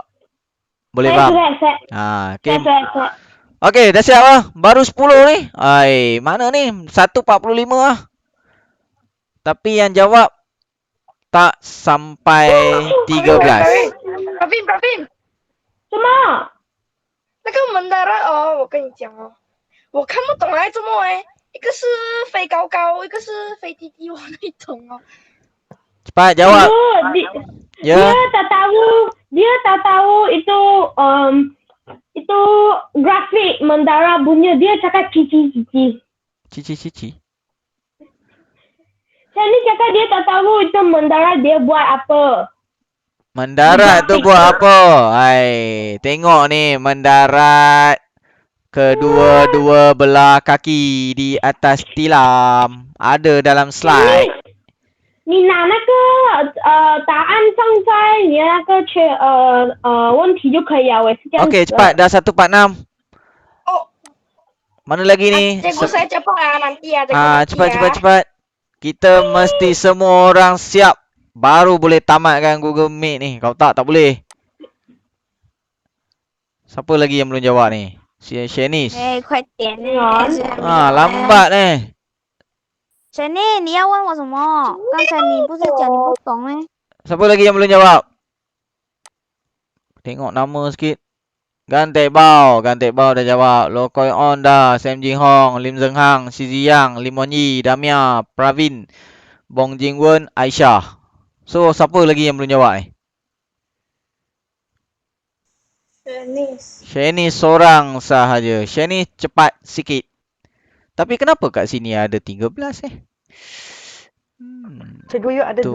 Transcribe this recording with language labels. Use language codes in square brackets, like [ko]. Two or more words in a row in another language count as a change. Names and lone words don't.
[ms] Boleh faham? Saya accept. Okey. Saya accept. Okey, dah siap lah. Baru 10 ni. Mana ni? 1.45 lah. Tapi yang jawab tak sampai 13. Pravin， [zh] 什么？那个门的人哦，我跟你讲哦， 我看不懂哎，怎么哎？一个是飞高高，一个是飞低低，我那种哦。 [ms] Cepat jawab. Cikgu, dia Ya. tak tahu itu grafik Mandara punya. Dia cakap cici-cici. Cici-cici. Shani cakap dia tak tahu itu Mandara dia buat apa. Mendarat tu buat apa? Hai, tengok ni mendarat kedua-dua belah kaki di atas tilam. Ada dalam slide. [zh] 你拿那个答案放在你那个问题就可以了，我也是这样子的。 [ms] Okey, cepat. Dah 146. Oh, Mana lagi ni? cikgu saya cepat nanti ya, cikgu. nanti Cepat, ya. cepat, cepat. Kita mesti semua orang siap. Baru boleh tamatkan Google Meet ni. Kau tak boleh. Siapa lagi yang belum jawab ni? Shanice. [zh] 快点呢！ [ms] lambat ni. [zh] 小妮，你要问我什么？刚才你不是讲你不懂吗？ [ms] Siapa lagi yang belum jawab? Tengok nama sikit. Gantek Bao dah jawab. Lo Koi On dah. Sam Jing Hong, Lim Zeng Hang, Si Ziyang, Lim Wan Yi, Damia, Pravin, Bong Jing Wen, Aisyah. So, siapa lagi yang belum jawab ni? Shanice seorang sahaja. Shanice cepat sikit. Tapi kenapa kat sini ada 13 Cikgu you ada